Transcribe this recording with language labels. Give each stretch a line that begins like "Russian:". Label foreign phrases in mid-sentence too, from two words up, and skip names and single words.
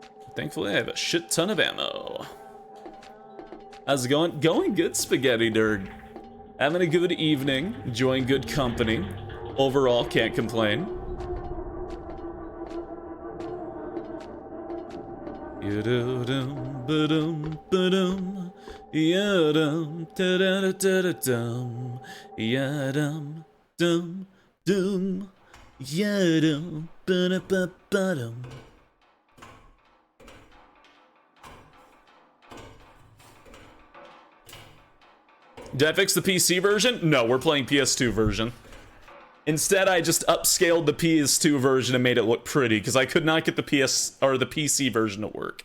English: Thankfully, I have a shit ton of ammo. How's it going? Going good, Spaghetti Nerd. Having a good evening, enjoying good company. Overall, can't complain. Yadum, badum, badum, yadum, da-da-da-da-da-dum, yadum, dum, dum, yadum, ba-da-ba-ba-dum. Did I fix the PC version? No, we're playing PS2 version. Instead, I just upscaled the PS2 version and made it look pretty because I could not get the PC version to work.